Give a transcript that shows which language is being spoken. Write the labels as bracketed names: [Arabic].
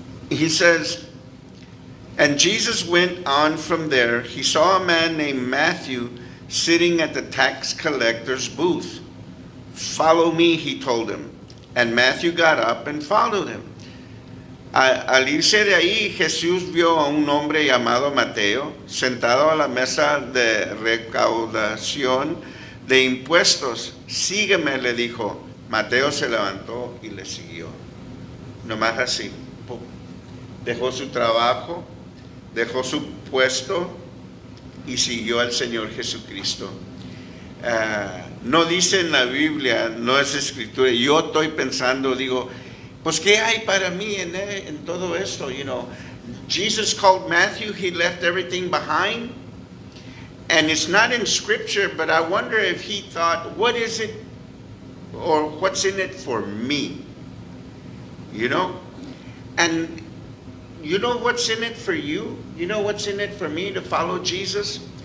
[English] He says, and Jesus went on from there. He saw a man named Matthew sitting at the tax collector's booth. Follow me, he told him. And Matthew got up and followed him. [Spanish] Al irse de ahí, Jesús vio a un hombre llamado Mateo sentado a la mesa de recaudación de impuestos. Sígueme, le dijo. Mateo se levantó y le siguió. Nomás así. Pum. Dejó su trabajo, dejó su puesto y siguió al Señor Jesucristo. No dice en la Biblia, no es escritura. Yo estoy pensando, digo, pues ¿qué hay para mí en todo esto? [English] You know, Jesus called Matthew, he left everything behind. And it's not in scripture, but I wonder if he thought, what is it or what's in it for me? You know? And you know what's in it for you? You know what's in it for me to follow Jesus?